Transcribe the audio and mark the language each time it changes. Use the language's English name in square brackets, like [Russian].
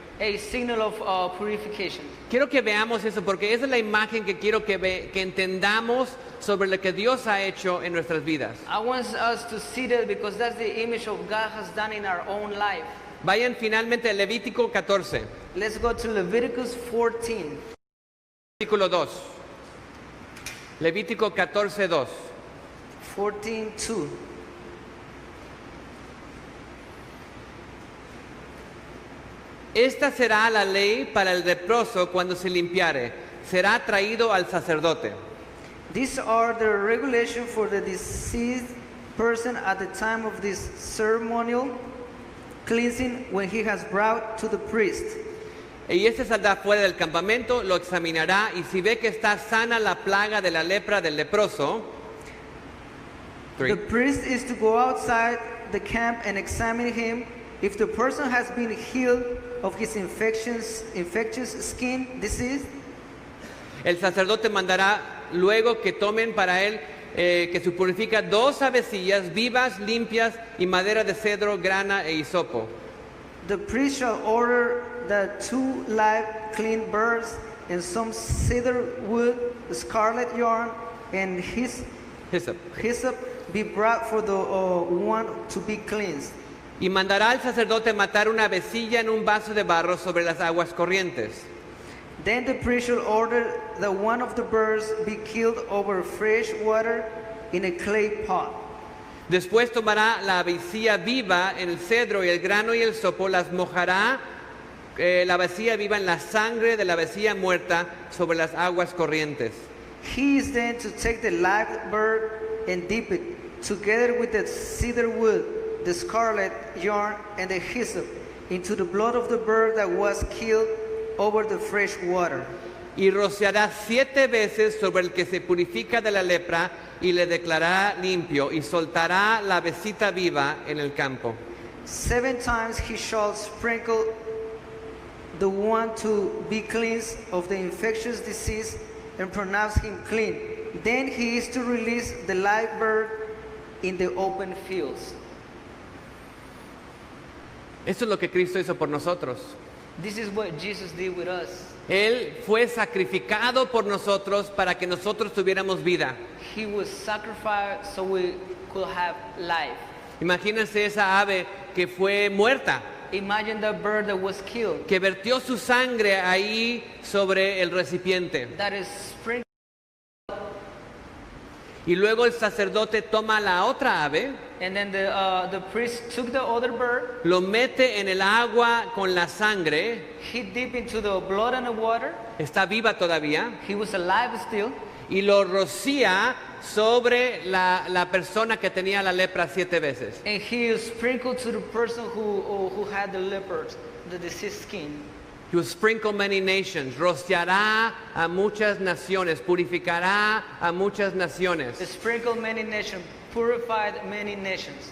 [English] A signal of purification. [Spanish] Quiero que veamos eso porque esa es la imagen que quiero que entendamos sobre lo que Dios ha hecho en nuestras vidas. [English] I want us to see that because that's the image of God has done in our own life. [Spanish] Vayan finalmente a Levítico 14, [English] Let's go to Leviticus 14. [Spanish] versículo 2. Levítico 14, 2. [English] 14:2. [Spanish] Esta será la ley para el leproso cuando se limpiare. Será traído al sacerdote. [English] These are the regulations for the deceased person at the time of this ceremonial cleansing when he has brought to the priest. [Spanish] Y este saldrá fuera del campamento, lo examinará y si ve que está sana la plaga de la lepra del leproso, [English] The priest is to go outside the camp and examine him. If the person has been healed of his infectious skin disease, [Spanish] el sacerdote mandará luego que tomen para él, que se purifica 2 avecillas vivas, limpias y madera de cedro, grana e hisopo. [English] the priest shall order that 2 live clean birds and some cedar wood, scarlet yarn, and Hyssop. hyssop be brought for the one to be cleansed. [Spanish] Y mandará al sacerdote matar una avecilla en un vaso de barro sobre las aguas corrientes. [English] Then the priest shall order that one of the birds be killed over fresh water in a clay pot. [Spanish] Después tomará la avecilla viva, el cedro y el grano y el sopo, las mojará la avecilla viva en la sangre de la avecilla muerta sobre las aguas corrientes. [English] He is then to take the live bird and dip it, together with the cedar wood, the scarlet yarn, and the hyssop, into the blood of the bird that was killed over the fresh water. [Spanish] Y rociará 7 veces sobre el que se purifica de la lepra y le declarará limpio y soltará la avecita viva en el campo. [English] 7 times he shall sprinkle the one to be cleansed of the infectious disease and pronounce him clean. Then he is to release the live bird in the open fields. [Spanish] Esto es lo que Cristo hizo por nosotros. [English] This is what Jesus did with us. [Spanish] Él fue sacrificado por nosotros para que nosotros tuviéramos vida. [English] He was sacrificed so we could have life. [Spanish] Imagínense esa ave que fue muerta, [English] Imagine the bird that was killed, [Spanish] que vertió su sangre ahí sobre el recipiente. [English] that is sprinkled, [Spanish] Y luego el sacerdote toma la otra ave, [English] and then the priest took the other bird, [Spanish] lo mete en el agua con la sangre, [English] he dipped into the blood and the water, [Spanish] está viva todavía, [English] he was alive still, [Spanish] y lo rocía sobre la persona que tenía la lepra 7 veces. [English] and he sprinkled to the person who had the leopard, the diseased skin. He will sprinkle many nations, [Spanish] rociará a muchas naciones, purificará a muchas naciones. [English] He sprinkled many nations, purified many nations.